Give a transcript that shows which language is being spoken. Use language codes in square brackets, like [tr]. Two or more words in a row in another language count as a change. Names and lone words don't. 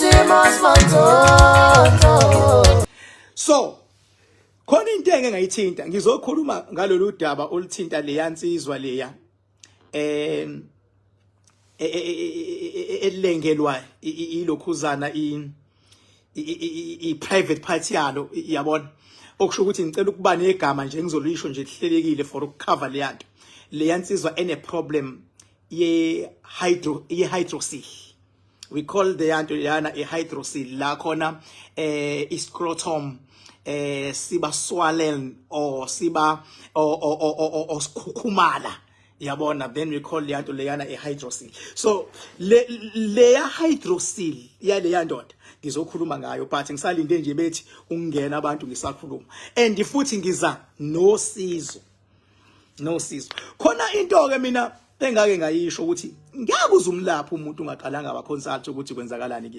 [zu] So khona into engayithinta ngizokhuluma ngalolu daba oluthinta le yansizwa leya elengelwa ilokhuzana [en] private party [zu] yalo yabona okusho ukuthi ngicela ukuba negama nje ngizolisho nje lihlelekile for ukucover le yanto le yansizwa ene problem ye hydroxyl. [en] We call the [zu] yanto yana a hydroxyl la khona scrotum siba swollen or siba or skhukhumala yabona, [en] then we call [zu] le yanto leyana [en] a hydroxyl. [zu] So le hydroxyl ya le yandoda ngizokhuluma ngayo but ngisalinde nje bethi ungena abantu ngisakhuluma and futhi ngiza nosizo khona into ke mina engake ngayisho ukuthi ngiyakuza umlaphi umuntu ungaqalanga aba consult ukuthi kwenzakalani kuyena.